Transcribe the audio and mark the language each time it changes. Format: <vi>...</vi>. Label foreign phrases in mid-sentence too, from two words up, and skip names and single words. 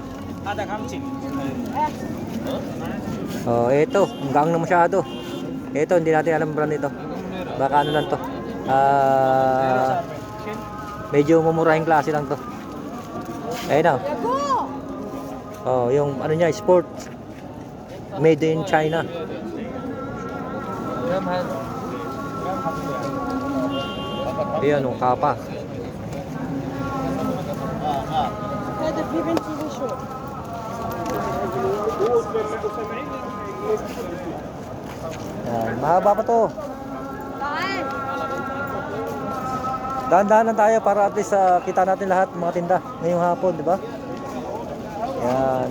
<tl>Oh, ito, hanggang na masyado. Ito, hindi natin alam brand nito. Baka ano lang to. Medyo mumurahing klase lang to. Ayun na. Oh, yung ano niya, sport.</tl> <en>Made in China.</en> <tl>Ayan, yung kapa.</tl> <ar>هذا في بنتي وشو</ar> <tl>Ayan, mahaba pa to.</tl> <ar>تعال</ar> <tl>Dahan-dahan lang tayo para</tl> <en>at least</en> <tl>kita natin lahat mga tinda ngayong hapon, di ba? Yan.</tl>